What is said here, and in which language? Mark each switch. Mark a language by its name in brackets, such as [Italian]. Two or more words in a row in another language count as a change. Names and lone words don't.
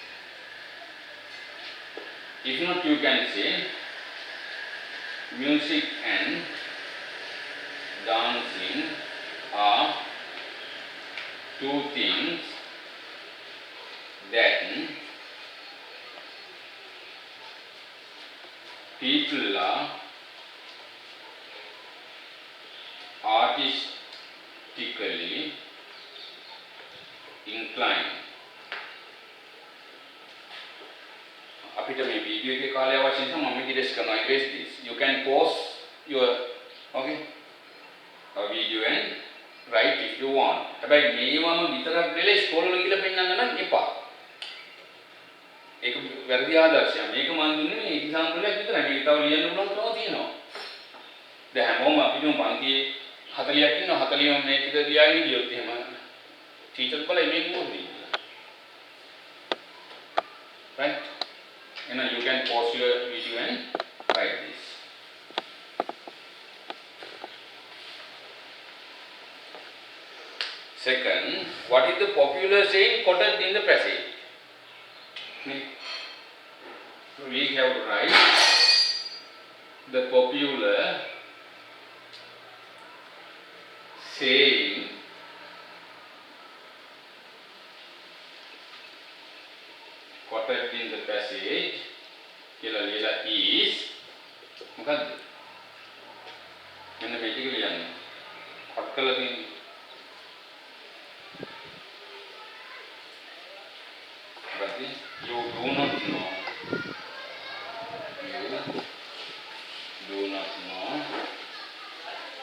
[English] If not, you can say music and dancing are two things that people are artistically inclined. [Sinhala] අපිට මේ වීඩියෝ එකේ කාලය අවශ්‍ය නිසා මම ඉරේස් කරනවා. [English] erase this. You can pause your okay video and write if you want. [Sinhala] හැබැයි මේවම විතරක් දෙලේ ස්කෝල් වල ගිහලා පෙන්නන්න නම් එපා. ඒක වැරදි ආදර්ශයක්. මේක මම දුන්නේ මේ එක්සැම්පල් එකක් විතරයි. මේක තව ලියන්න පුළුවන් තව තියෙනවා. දැන් හැමෝම අපි දුම් පන්තියේ 40ක් ඉන්නවා. 40ම මේ ටික ලියාගෙන ගියොත් එහෙම ටීචර් බලයි මේක මොකද කියලා. [English] Right? And you can pause your video and write this. Second, what is the popular saying quoted in the passage? We have to write the popular saying quoted in the passage is මොකද්ද? [Sinhala] මෙන්න මේ ටික ලියන්න. කට් කරලා තියෙන්නේ. [English] But you do not know. You do not know